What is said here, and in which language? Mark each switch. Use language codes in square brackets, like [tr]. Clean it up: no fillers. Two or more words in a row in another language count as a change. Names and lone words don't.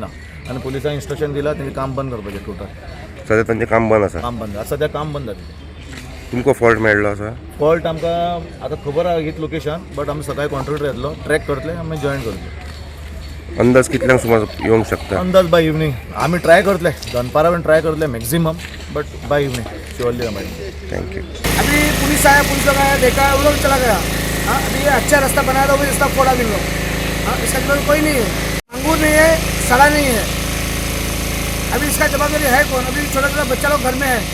[kok] आनी पुलिसांक इन्स्ट्रक्शन दिलां तेंचें काम बंद करपाचें टोटल. सद्या तांचें काम बंद आसा? काम बंद आसा सद्या, काम बंद जालें. तुमकां फॉल्ट मेळ्ळो आसा? फॉल्ट आमकां आतां खबर आहा हीच लोकेशन, बट आमी सकाळीं कॉन्ट्रॅक्टर येतलो, ट्रॅक करतले आमी जॉईन करतले. अंदाज कितल्यांक सुमार येवंक शकता? अंदाज [en] by evening. [kok] आमी ट्राय करतले, दनपारा बीन ट्राय करतले मैक्सिमम, [en] but by evening surely [kok] हमारी. [en] thank you. [hi] अभी पुलिस आया, पुलिस लोग आया, देखा, वो लोग चला गया. हाँ, अभी ये अच्छा रास्ता बनाया था, वो भी रास्ता फोड़ा भी लोग. हाँ, इसका जवाब कोई नहीं है. अंगूर नहीं है, सड़ा नहीं है. अभी इसका जवाबदारी है कौन? अभी छोटा छोटा बच्चा लोग घर में है.